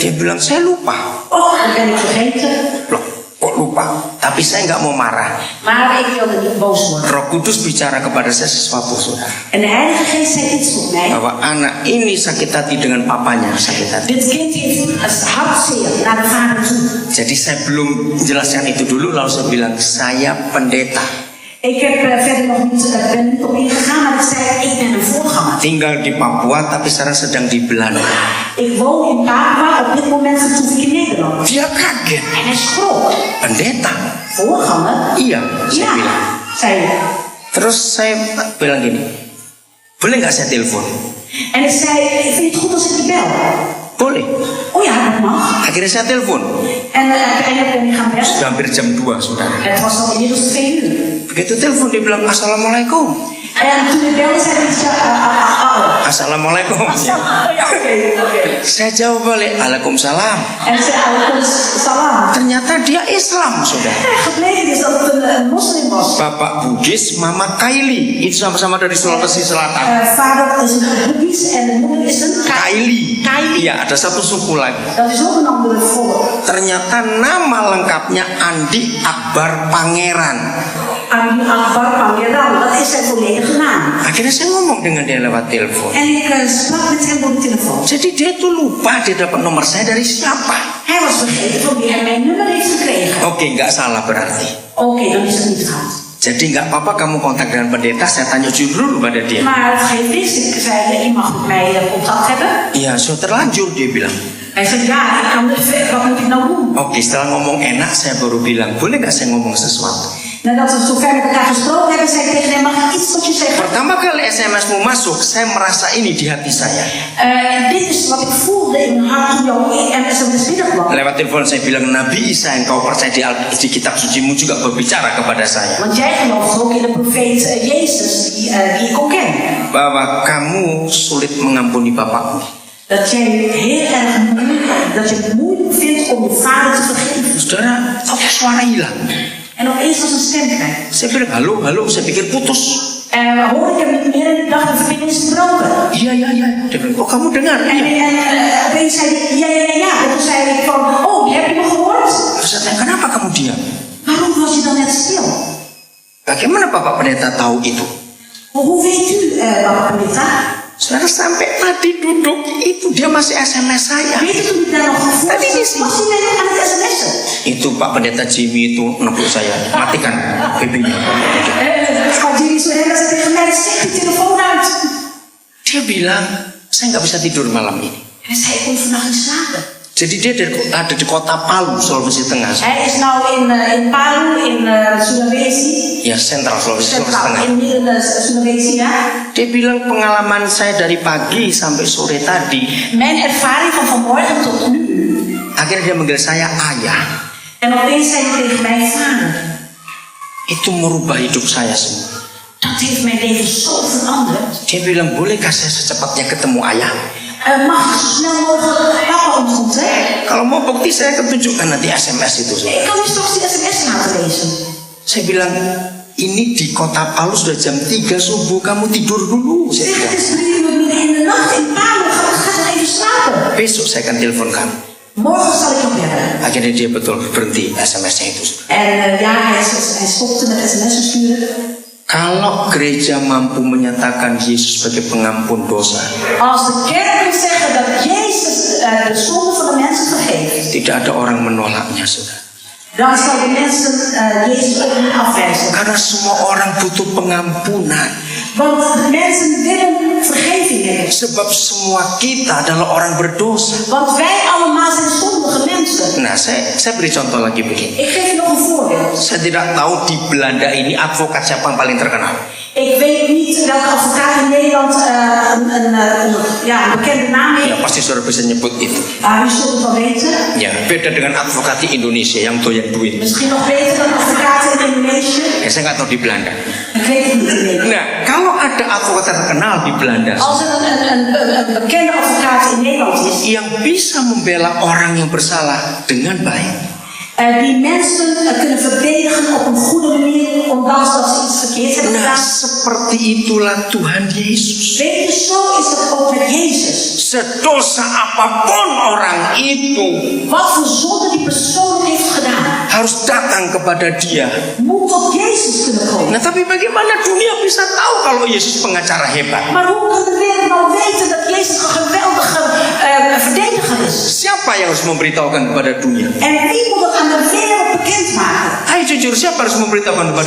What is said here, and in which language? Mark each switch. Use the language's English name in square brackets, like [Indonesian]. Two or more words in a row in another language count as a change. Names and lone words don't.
[Indonesian] Dia bilang, saya lupa. [Dutch] Oh, dat ben ik vergeten. [Indonesian] Loh, kok lupa? Tapi saya nggak mau marah. [Dutch] Maar ik wilde niet boos worden. [Indonesian] Roh Kudus bicara kepada saya sesuatu, saudara. [Dutch] En de Heilige Geest zei iets tot mij. [Indonesian] Bahwa anak ini sakit hati dengan papanya sakit hati. [Dutch] Dit kind heeft een hartzeer naar de vader toe. [Indonesian] Jadi saya belum menjelaskan itu dulu, lalu saya bilang, saya pendeta. [Dutch] Ik heb verder nog niet, ben niet op ingegaan, maar ik zei, ik ben een voorganger. [Indonesian] Tinggal di Papua, tapi sekarang sedang di Belanda. [Dutch] Ik woon in Papua, op dit moment vertoef ik in Nederland. [Indonesian] Dia kaget. [Dutch] En hij schrok. [Indonesian] Pendeta? [Dutch] Voorganger? [Indonesian] Iya, saya [Dutch] Ja, [Indonesian] bilang. [Dutch] zei hij. [Indonesian] Terus saya bilang gini, boleh nggak saya telepon? [Dutch] En ik zei, vind je het goed als ik je bel? [Indonesian] Boleh. [Dutch] Oh ja, dat mag. [Indonesian] Akhirnya saya telepon. [Dutch] En uiteindelijk ben ik gaan bellen. [Indonesian] Sudah hampir jam 2, saudara. [Dutch] Het was al inmiddels 2 uur. [Indonesian] Begitu telepon dia bilang assalamualaikum. [Dutch] En toen ik belde, zei hij, Assalamualaikum. ja, oké. [Indonesian] Saya jawab balik, Waalaikumsalam. [Dutch] En ik zei, salam. [Indonesian] Ternyata dia Islam, saudara. [Dutch] Gebleken is dat het een moslim was. [Indonesian] Bapak Bugis, Mama Kaili. Itu sama-sama dari Sulawesi Selatan. [Dutch] Vader is een Boeddhist en de moeder is een Kaili. [Indonesian] Kaili. Iya, ada satu suku lagi. [Dutch] Dat is ook een andere volk. [Indonesian] Ternyata nama lengkapnya Andi Akbar Pangeran. [Dutch] Andi Akbar Pangeran, dat is zijn volledige naam. [Indonesian] Akhirnya saya ngomong dengan dia lewat telepon. [Dutch] En ik sprak met hem door de telefoon. [Indonesian] Jadi dia tuh lupa dia dapat nomor saya dari siapa. [Dutch] Hij was vergeten van wie hij mijn nummer heeft gekregen. [Indonesian] Oke, nggak salah berarti. [Dutch] Oké, dan is het niet fout. [Indonesian] Jadi nggak apa-apa kamu kontak dengan pendeta, saya tanya dulu pada dia. [Dutch] Maar het geeft niks. Ik zei, je mag met mij contact hebben. [Indonesian] Iya, sudah terlanjur dia bilang. [Dutch] Hij zei, ja, ik kan het, wat moet ik nou doen? [Indonesian] Oke, setelah ngomong enak saya baru bilang, boleh nggak saya ngomong sesuatu? [Dutch] Nadat we zo ver met elkaar gesproken hebben, zei ik tegen hem, mag ik iets tot je zeggen? [Indonesian] Pertama kali SMS-mu masuk, saya merasa ini di hati saya. [Dutch] Dit is wat ik voelde in mijn hart toen jouw SMS binnenkwam. [Indonesian] Lewat telepon saya bilang, Nabi Isa yang kau percaya di kitab sucimu juga berbicara kepada saya. [Dutch] Want jij gelooft ook in de profeet Jezus die ik ook ken. [Indonesian] Bahwa kamu sulit mengampuni bapakmu. [Dutch] Dat jij heel erg moeilijk vindt om je vader te vergeven. [Indonesian] Saudara, kok suara hilang? [Dutch] En opeens was een stem kwijt. [Indonesian] Saya bilang, halo, saya pikir putus. [Dutch] Hoor ik hem niet meer en ik dacht, de verbinding is gebroken. [Indonesian] Iya. Dia bilang, oh kamu dengar? [Dutch] En opeens zei hij, ja. En toen zei ik van, oh, heb je me gehoord? [Indonesian] Terus saya tanya, kenapa kamu diam? [Dutch] Waarom was je dan net stil? [Indonesian] Bagaimana Bapak Pendeta tahu itu? [Dutch] Hoe weet u, [Indonesian] Bapak Pendeta? Saudara, sampai tadi duduk itu dia masih SMS saya. [Dutch] Weet u toen ik daar nog gevoerd [Indonesian] Tadi di [Dutch] was [Indonesian] sini. [Dutch] hij mij nog aan het sms'en? [Indonesian] Itu Pak Pendeta Jimmy itu nepuk saya, matikan BB-nya. [Dutch] Pak Jimmy zo heel erg tegen mij, zet die telefoon uit. [Indonesian] Dia bilang, saya nggak bisa tidur malam ini. [Dutch] En hij zei, ik kon vannacht niet slapen. [Indonesian] Jadi dia ada di kota Palu, Sulawesi Tengah. [Dutch] Hij is nou in Palu, in Sulawesi. [Indonesian] Ya, sentral Sulawesi [Dutch] Centraal, [Indonesian] Tengah. [Dutch] in midden Sulawesi, ja. [Indonesian] Dia bilang pengalaman saya dari pagi sampai sore tadi. [Dutch] Mijn ervaring van vanmorgen tot nu. [Indonesian] Akhirnya dia manggil saya ayah. [Dutch] En opeens zei hij tegen mij, vader. [Indonesian] Itu merubah hidup saya semua. [Dutch] Dat heeft mijn leven zo veranderd. [Indonesian] Dia bilang, bolehkah saya secepatnya ketemu ayah? [Dutch] Mag ik zo snel mogelijk papa ontmoeten? [Indonesian] Kalau mau bukti saya akan tunjukkan nanti SMS itu. [Dutch] Ik kan u straks die sms laten lezen. [Indonesian] Saya bilang, ini di kota Palu sudah jam 3 subuh, kamu tidur dulu. Saya [Dutch] Zeg, [Indonesian] bilang, [Dutch] het is 3 uur midden in de nacht in Palu. Ga dan even slapen. [Indonesian] besok saya akan telepon kamu. [Dutch] Morgen zal ik nog bellen. [Indonesian] Akhirnya dia betul berhenti SMS-nya itu. [Dutch] En ja, hij stopte met sms'en sturen. [Indonesian] Kalau gereja mampu menyatakan Yesus sebagai pengampun dosa, [Dutch] Als de kerk kan zeggen dat Jezus de zonde van de mensen vergeeft, [Indonesian] tidak ada orang menolaknya, saudara. [Dutch] dan zal de mensen Jezus ook niet afwijzen. [Indonesian] Karena semua orang butuh pengampunan. [Dutch] Want de mensen willen vergeving hebben. [Indonesian] Sebab semua kita adalah orang berdosa. [Dutch] Want wij allemaal zijn zondige mensen. [Indonesian] Nah, saya beri contoh lagi begini. [Dutch] Ik geef je nog een voorbeeld. [Indonesian] Saya tidak tahu di Belanda ini advokat siapa yang paling terkenal. [Dutch] Ik weet niet welke advocaat in Nederland een bekende naam [Indonesian] Ya, [Dutch] heeft. [Indonesian] pasti saudara bisa nyebut itu. [Dutch] Maar u zult het wel weten. [Indonesian] Ya, beda dengan advokat di Indonesia yang doyan duit. [Dutch] Misschien nog beter dan advocaten in Indonesië. [Indonesian] Ya, saya nggak tahu di Belanda. [Dutch] Ik weet het niet in Nederland. [Indonesian] Nah, kalau ada advokat terkenal di Belanda [Dutch] Als er een bekende advocaat in Nederland is, [Indonesian] yang bisa membela orang yang bersalah dengan baik, [Dutch] die mensen kunnen verdedigen op een goede manier, ondanks dat ze iets verkeerd hebben [Indonesian] nah, [Dutch] gedaan. [Indonesian] seperti itulah Tuhan Yesus. [Dutch] Weet je, zo is dat ook met Jezus. [Indonesian] Sedosa apapun orang itu [Dutch] Wat voor zonde die persoon heeft gedaan, [Indonesian] harus datang kepada Dia. [Dutch] moet tot Jezus kunnen komen. [Indonesian] Nah, tapi bagaimana dunia bisa tahu kalau Yesus pengacara hebat? [Dutch] Maar hoe kan de wereld nou weten dat Jezus een geweldige verdediger is? [Indonesian] Siapa yang harus memberitahukan kepada dunia? [Dutch] En wie moet dat aan de wereld bekendmaken? [Indonesian] Ayo jujur, siapa harus memberitahukan kepada